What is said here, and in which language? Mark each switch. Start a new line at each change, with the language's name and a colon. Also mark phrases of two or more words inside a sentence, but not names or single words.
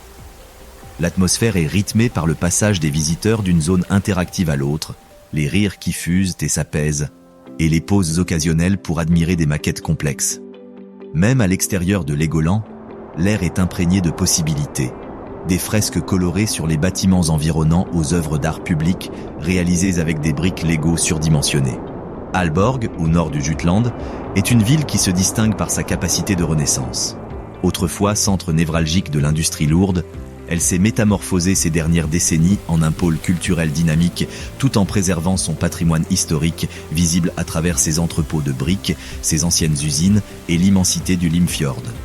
French: L'atmosphère est rythmée par le passage des visiteurs d'une zone interactive à l'autre, les rires qui fusent et s'apaisent, et les pauses occasionnelles pour admirer des maquettes complexes. Même à l'extérieur de Legoland, l'air est imprégné de possibilités. Des fresques colorées sur les bâtiments environnants aux œuvres d'art public, réalisées avec des briques Lego surdimensionnées. Aalborg, au nord du Jutland, est une ville qui se distingue par sa capacité de renaissance. Autrefois centre névralgique de l'industrie lourde, elle s'est métamorphosée ces dernières décennies en un pôle culturel dynamique, tout en préservant son patrimoine historique, visible à travers ses entrepôts de briques, ses anciennes usines et l'immensité du Limfjord.